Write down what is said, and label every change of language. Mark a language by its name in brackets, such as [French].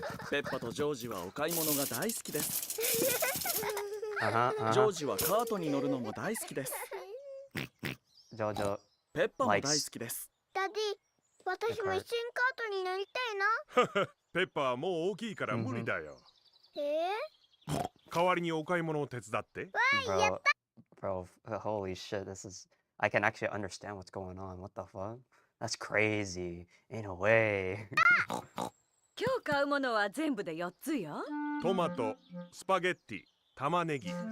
[Japanese] ペッパとジョージはお買い物が大好きです。ジョージはカートに乗るのも大好きです。ジョジョ。ペッパも大好きです。ダディ、私も一緒にカートに乗りたいな。ペッパはもう大きいから無理だよ。代わりにお買い物を手伝って。 [English] Bro, holy shit, I can actually understand what's going on. What the fuck? That's crazy. In a way. [Japanese] 今日買うものは全部で4つよ。トマト、スパゲッティ、玉ねぎ。